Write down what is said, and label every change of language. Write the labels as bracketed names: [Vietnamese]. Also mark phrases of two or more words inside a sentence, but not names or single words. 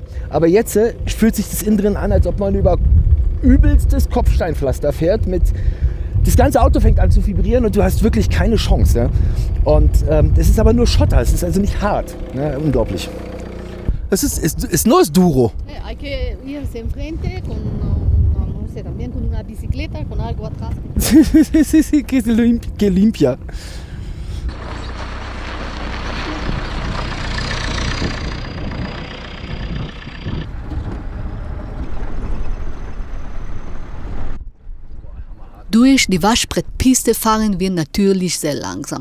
[German] Aber jetzt fühlt sich das innen drin an, als ob man über übelstes Kopfsteinpflaster fährt. Das ganze Auto fängt an zu vibrieren und du hast wirklich keine Chance. Ja? Und das ist aber nur Schotter, es ist also nicht hart. Ja, unglaublich. Es ist nur das Duro. [Spanish] Hay que irse enfrente con, no sé, también con una bicicleta, con algo atrás. Sí, que limpia. [German] Durch die Waschbrettpiste fahren wir natürlich sehr langsam.